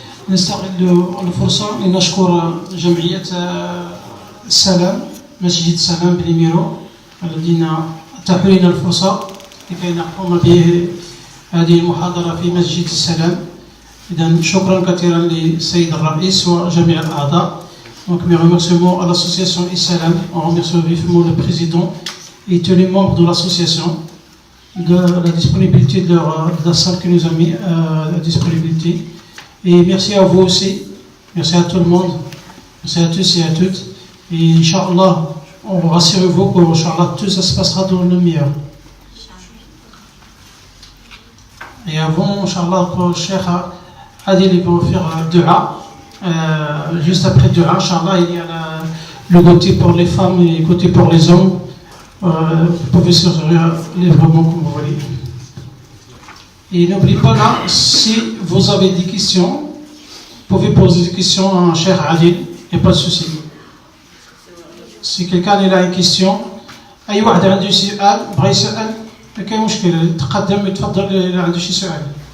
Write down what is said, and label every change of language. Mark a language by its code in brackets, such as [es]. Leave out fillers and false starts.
[ar] نستغل الفرصة لنشكر جمعية السلام، مسجد السلام بليميرو، الذين أتاحوا لنا الفرصة لكي نقوم بهذه المحاضرة في مسجد السلام. إذن شكرا كثيرا للسيد الرئيس وجميع الأعضاء. [fr] Donc mes remerciements à l'association Issalam, on remercie vivement le président et tous les membres de l'association de la disponibilité de la salle qui nous a mis à la disponibilité. Et merci à vous aussi, merci à tout le monde, merci à tous et à toutes. Et Inch'Allah, rassurez-vous que Inch'Allah, tout ça se passera dans le meilleur. Et avant, Inch'Allah, que le Cheikh Adil va faire dua. Juste après dua, Inch'Allah, il y a le côté pour les femmes et le côté pour les hommes. Vous pouvez servir librement comme vous voulez. Et n'oubliez pas là, si vous avez des questions, vous pouvez poser des questions à Cheikh Adil, il n'y a pas de souci. Si quelqu'un a une question, [ar] أي واحد عنده سؤال بغى يسأل ما كاين مشكل، تقدم يتفضل إذا عنده شي سؤال.